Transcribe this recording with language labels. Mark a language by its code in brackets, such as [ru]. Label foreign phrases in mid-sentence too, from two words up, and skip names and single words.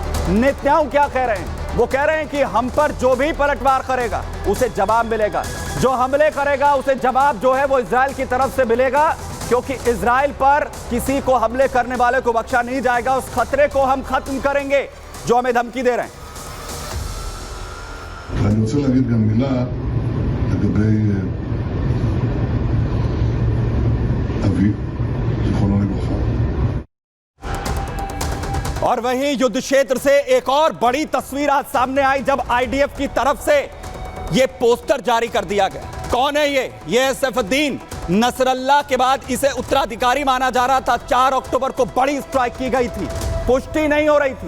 [hi] नेतन्याहू क्या कह रहे हैं? वो कह रहे हैं कि हम पर जो भी पलटवार करेगा उसे जवाब मिलेगा, जो हमले करेगा उसे जवाब जो है वो इजराइल की तरफ से मिलेगा, क्योंकि इजराइल पर किसी को हमले करने वाले को बख्शा नहीं जाएगा। उस खतरे को हम खत्म करेंगे जो हमें धमकी दे रहे हैं। [he] ואני רוצה להגיד גם מילה לגבי אבי, זיכרונו לברכה. [hi] और वहीं युद्ध क्षेत्र से एक और बड़ी तस्वीर आज सामने आई जब आईडीएफ की तरफ से यह पोस्टर जारी कर दिया गया। कौन है ये है सैफुद्दीन नसरल्लाह के बाद इसे उत्तराधिकारी माना जा रहा था। 4 अक्टूबर को बड़ी स्ट्राइक की गई थी, पुष्टि नहीं हो रही थी।